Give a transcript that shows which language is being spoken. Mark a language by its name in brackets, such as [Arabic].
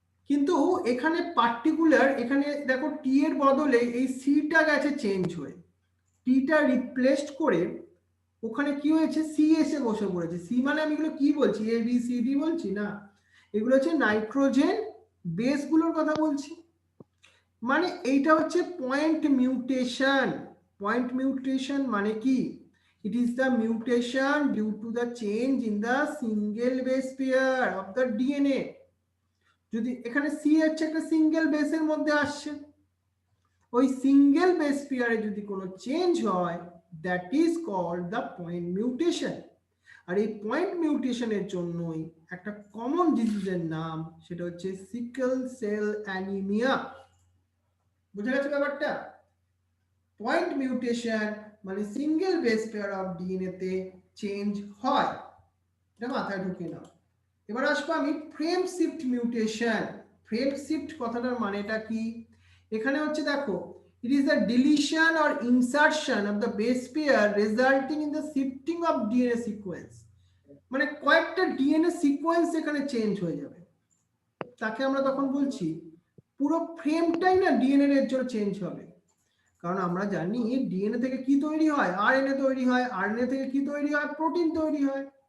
[Bangla] কিন্তু এখানে পার্টিকুলার, এখানে দেখো টি এর বদলে এই সিটা গেছে চেঞ্জ হয়ে, টিটা রিপ্লেসড করে ওখানে কি হয়েছে, সি এসে বসে পড়েছে। সি মানে আমি এগুলো কি বলছি, এ বি সি ডি বলছি না, এগুলো হচ্ছে নাইট্রোজেন বেসগুলোর কথা বলছি। মানে এইটা হচ্ছে পয়েন্ট মিউটেশন। পয়েন্ট মিউটেশন মানে কি, [English] it is the mutation due to the change in the single base pair of the DNA। [Bangla] যদি এখানে সি হচ্ছে একটা সিঙ্গেল বেসের মধ্যে আসছে, ওই সিঙ্গেল বেস পেয়ারে যদি কোনো চেঞ্জ হয়, [English] That is called the point mutation. [Bangla] আর এই পয়েন্ট মিউটেশনের জন্যই একটা কমন ডিজিজের নাম, সেটা হচ্ছে সিকেল সেল অ্যানিমিয়া। বুঝে গেছে ব্যাপারটা? পয়েন্ট মিউটেশন মানে single base pair of DNA তে চেঞ্জ হয়, এটা মাথায় ঢুকে নাও। এবার আসবো আমি frame shift mutation. Frame shift কথাটার মানেটা কি, এখানে হচ্ছে দেখো, [English] it is the deletion or insertion of the base pair resulting in the shifting of DNA sequence। [Bangla] মানে কয়েকটা ডিএনএ সিকোয়েন্স এখানে চেঞ্জ হয়ে যাবে, তাকে আমরা তখন বলছি পুরো ফ্রেমটাই না ডিএনএ এর জন্য চেঞ্জ হবে। কারণ আমরা জানি ডিএনএ থেকে কি তৈরি হয়, আরএনএ তৈরি হয়, আরএনএ থেকে কি তৈরি হয়, প্রোটিন তৈরি হয়।